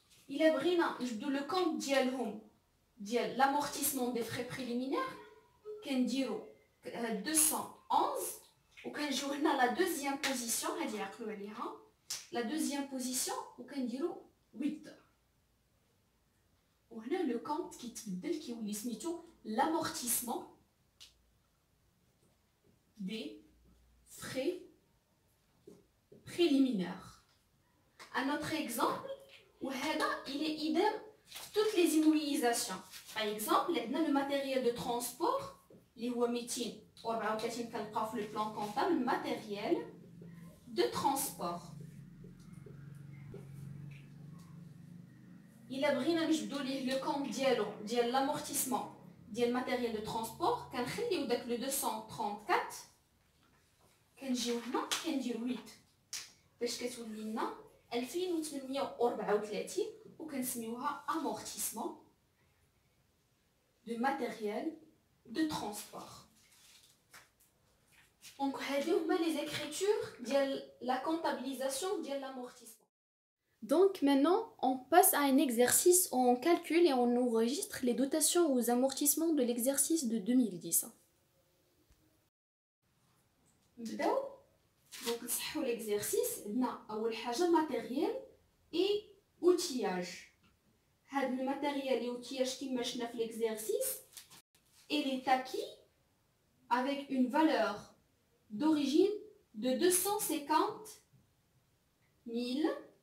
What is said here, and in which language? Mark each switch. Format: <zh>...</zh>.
<ar>الا بغينا نجبدو لو كونت ديالهم ديال لامورتيسمون دي فري بريليمينير كنديرو 211 وكنجيو هنا لا دوزيام بوزيسيون هادي عقلوا عليها لا دوزيام بوزيسيون وكنديرو 8 وهنا لو كونت كيتبدل كيولي سميتو لامورتيسمون دي فري بريليمينير.</ar> <fr>Un autre exemple وهذا il est idem toutes les immobilisations. Par exemple</fr> <ar>عندنا</ar> <fr>le matériel de transport</fr> <ar>اللي هو 234 كنلقاو في</ar> <fr>le plan comptable matériel de transport.</fr> <ar>إلا بغينا نجبدو ليه لو كونت ديالو ديال لامورتيسمون ديال ماتيريال دو ترونسبور كنخليو داك لو 234 كنجيو هنا كندير 8 باش كتولي لنا 2834 وكنسميوها امورتيسمون دو ماتيريال دو ترونسبور. دونك هادو هما لي زيكريتور ديال لا كونطابيليزاسيون ديال لامورتيسمون.</ar> <fr>Donc maintenant, on passe à un exercice où on calcule et on enregistre les dotations aux amortissements de l'exercice de 2010.</fr> <ar>نبداو دونك نصحوا l'exercice. عندنا اول حاجه</ar> <fr>matériel et outillage.</fr> <ar>هاد الماتيريال</ar> <fr>et outillage</fr> <ar>كما شفنا في</ar> <fr>l'exercice il est acquis avec une valeur d'origine de 250 000.</fr>